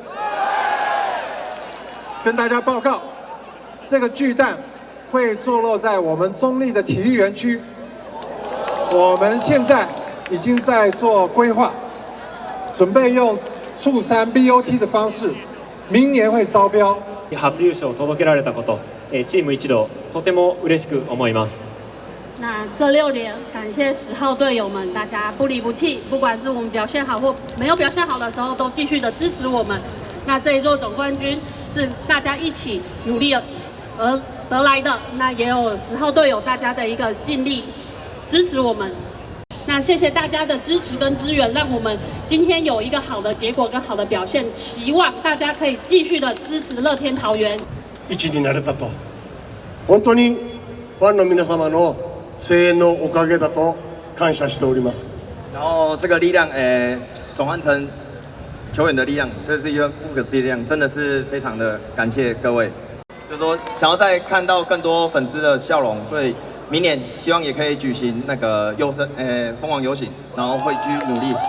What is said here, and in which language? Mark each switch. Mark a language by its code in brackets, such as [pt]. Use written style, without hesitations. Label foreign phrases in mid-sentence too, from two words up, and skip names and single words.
[zh] 跟大家报告，这个巨蛋会坐落在我们中立的体育园区。我们现在已经在做规划。準備用促3 BOT 的方式，明年会招标。 [ja] 初優勝を届けられたこと、チーム一同とても嬉しく思います。 [zh] 那这6年，感谢10号队友们，大家不离不弃，不管是我们表现好或没有表现好的时候，都继续的支持我们。那这一座总冠军是大家一起努力而得来的，那也有10号队友大家的一个尽力支持我们。那谢谢大家的支持跟支援，让我们今天有一个好的结果跟好的表现。希望大家可以继续的支持乐天桃园。 [ja] 一になれたと、本当にファンの皆様の声援のおかげだと感謝しております。 [zh] 然后这个力量，转换成球员的力量，这是一个不可思议的力量，真的是非常的感谢各位。就是说，想要再看到更多粉丝的笑容，所以。明年希望也可以举行那个蜂王游行，然后会继续努力。